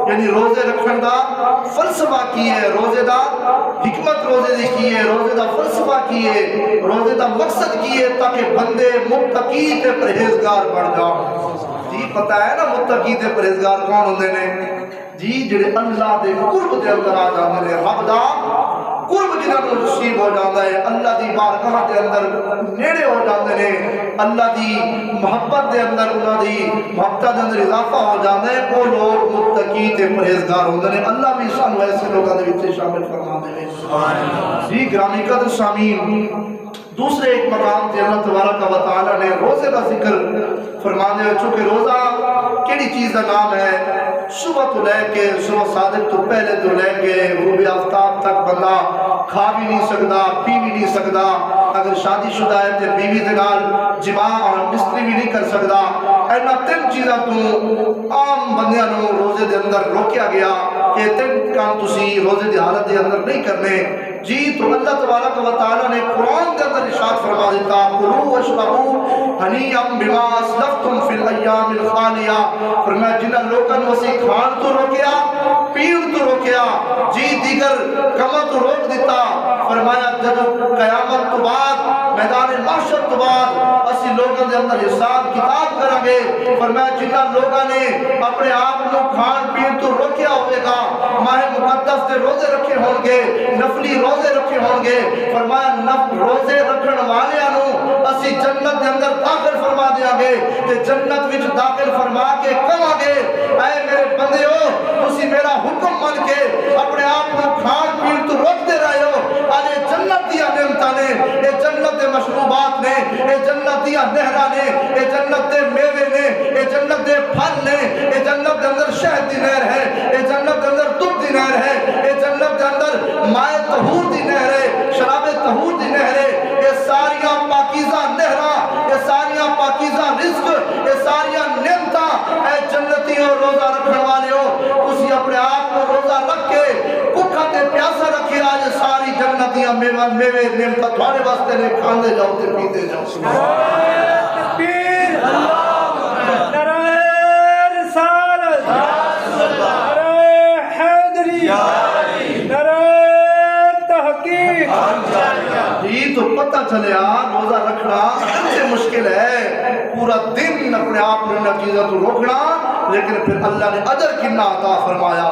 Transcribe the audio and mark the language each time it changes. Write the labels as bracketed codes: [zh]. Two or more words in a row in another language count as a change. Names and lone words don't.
[pa] یعنی روزے رکھن دا فلسفہ کی ہے، روزے دا حکمت روزے دی کی ہے، روزے دا فلسفہ کی ہے، روزے دا مقصد کی ہے تاکہ بندے متقی تے پرہیزگار بن جاؤ۔ جی پتہ ہے نا متقی تے پرہیزگار کون ہوندے نے؟ جی جڑے اللہ دے قرب دے اندر آ جاندے نے، رب دا قرب جنہاں نوں نصیب ہو جاتا ہے، اللہ دی بارگاہ دے اندر نیڑے ہو جاندے نے، اللہ دی محبت دے اندر انہاں دی محبت دے اندر اضافہ ہو جاتا ہے، وہ لوگ متقی تے پرہیزگار ہوندے نے۔ اللہ بھی سانوں ایسے لوگاں دے وچ شامل فرما دے۔ جی گرامی قدر سامعین، دوسرے ایک مقام تے اللہ تبارک و تعالی نے روزے کا ذکر فرمانے ہوئے، چونکہ روزہ کیڑی چیز کا نام ہے؟ [ur] صبح تو لے کے صبح صادق تو پہلے تو لے کے غروب آفتاب تک بندہ کھا بھی نہیں سکتا، پی بھی نہیں سکتا، اگر شادی شدہ ہے تو بیوی دے نال جماع اور مستری بھی نہیں کر سکتا۔ [pa] اینا تین چیزاں تو عام بندیاں نوں روزے دے اندر روکیا گیا کہ تین کام تسی روزے دی حالت دے اندر نہیں کرنے۔ جی تو اللہ تبارک و تعالی نے قرآن کے اندر ارشاد فرما دیتا، [ar] کلوا واشربوا ہنیئا بما اسلفتم فی الایام الخالیہ، [pa] فرمایا جنہاں لوگاں نوں اسی کھان تو روکیا، پین تو روکیا، جی دیگر کما تو روک دیتا، فرمایا جب قیامت تو بعد میدان محشر تو بعد اسی لوگوں دے اندر حساب کتاب کریں گے، فرمایا جنہاں لوگوں نے اپنے آپ کو کھان پین تو روکیا ہوئے گا، ماہ مقدس دے روزے رکھے ہوں گے، نفلی روزے رکھے ہوں گے، فرمایا روزے رکھن والیاں نوں اسی جنت دے اندر داخل فرما دیا گے، تے جنت وچ داخل فرما کے کہاں گے اے میرے بندیو تسی میرا حکم من کے اپنے آپ کو کھان پین تو روکتے رہے ہو، آج جنت دیا نعمتاں نے، اے جنت دے مشروبات نے، اے جنت دیا نہراں نے، اے جنت دے میوے نے، اے جنت دے پھل نے، اے جنت دے اندر شہد دی نہر ہے، اے جنت دے اندر دودھ دی نہر ہے، اے جنت دے اندر مائے طہور دی نہر ہے، شراب طہور دی نہر ہے، اے ساریاں پاکیزہ نہراں، اے ساریاں پاکیزہ رزق، اے ساریاں نعمتاں، اے جنتی اور روزہ رکھنے والے ہو، تسی اپنے آپ کو روزہ رکھ کے بھوکا تے پیاسا رکھے، آج ساری جنتیاں میوے نعمتاں تھوڑے واسطے نے، کھاندے جاؤ تے پیتے جاؤ۔ [ur] تکبیر، نعرہ رسالت، نعرہ حیدری، نعرہ تحقیق۔ جی تو پتہ چلیا روزہ رکھنا سب سے مشکل ہے، پورا دن اپنے آپ کو ان چیزوں کو روکنا، لیکن پھر اللہ نے اجر کتنا عطا فرمایا۔